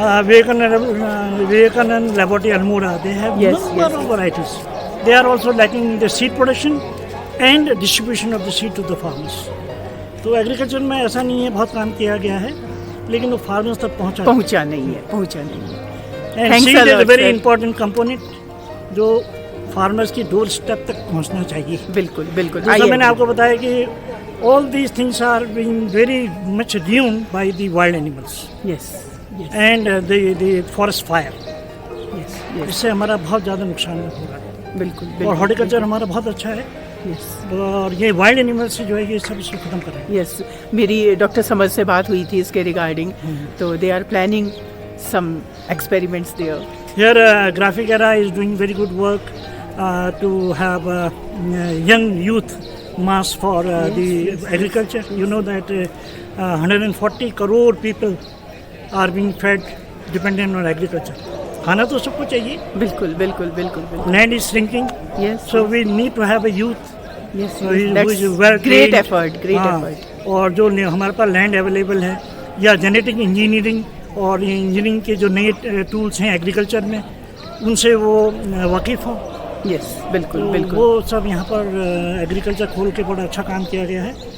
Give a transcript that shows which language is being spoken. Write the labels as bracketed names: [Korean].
[English] Vivekanand Laboratory Almora, they have number of varieties. They are also lacking the seed production and distribution of the seed to the farmers. [Hindi] तो agriculture में ऐसा नहीं है, बहुत काम किया गया है, लेकिन वो फार्मर्स तक पहुंचा नहीं है। [English] and seed is a very important component [Hindi] जो फार्मर्स की डोर स्टेप तक पहुंचना चाहिए। बिल्कुल बिल्कुल। जैसा मैंने आपको बताया कि [English] all these things are being very much ruined by the wild animals. Yes. And the forest fire. Yes. [Hindi] इससे हमारा बहुत ज़्यादा नुकसान हो रहा है। बिल्कुल। और हॉर्टिकल्चर हमारा बहुत अच्छा है। [English] Yes. [Hindi] और ये वाइल्ड एनिमल्स जो है ये सब इसको खत्म कर रहे हैं। [English] Yes. [Hindi] मेरी डॉक्टर समर से बात हुई थी इसके रिगार्डिंग, तो [English] they are planning some experiments there. Here Graphicera is doing very good work to have young youth mass for the agriculture. You know that 140 crore people are being fed dependent on agriculture. [Hindi] खाना तो सबको चाहिए। बिल्कुल बिल्कुल बिल्कुल बिल्कुल। [English] Land is shrinking. Yes. So we need to have a youth. Yes. So That's great effort. Great effort. [Hindi] और जो हमारे पास लैंड अवेलेबल है या जेनेटिक इंजीनियरिंग और इंजीनियरिंग के जो नए टूल्स हैं एग्रीकल्चर में उनसे वो वाकिफ़ हो। यस बिल्कुल बिल्कुल। वो सब यहाँ पर एग्रीकल्चर खोल के बड़ा अच्छा काम किया गया है।